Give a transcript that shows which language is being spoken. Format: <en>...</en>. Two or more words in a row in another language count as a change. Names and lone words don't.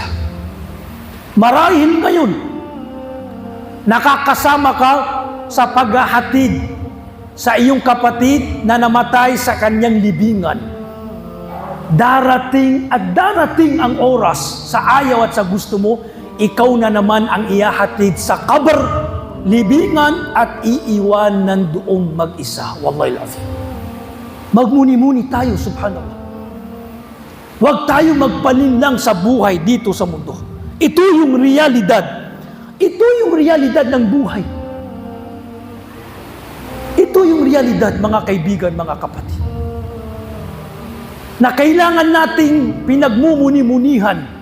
<tl>Marahil ngayon, nakakasama ka sa paghahatid sa iyong kapatid na namatay sa kanyang libingan. Darating at darating ang oras sa ayaw at sa gusto mo, ikaw na naman ang ihahatid sa kabar, libingan at iiwanan doong mag-isa.</tl> <ar>والله العظيم.</ar> <tl>Magmuni-muni tayo, subhanallah. Huwag tayo magpalinlang sa buhay dito sa mundo. Ito yung realidad. Ito yung realidad ng buhay. Ito yung realidad, mga kaibigan, mga kapatid, na kailangan nating pinagmumuni-munihan.</tl>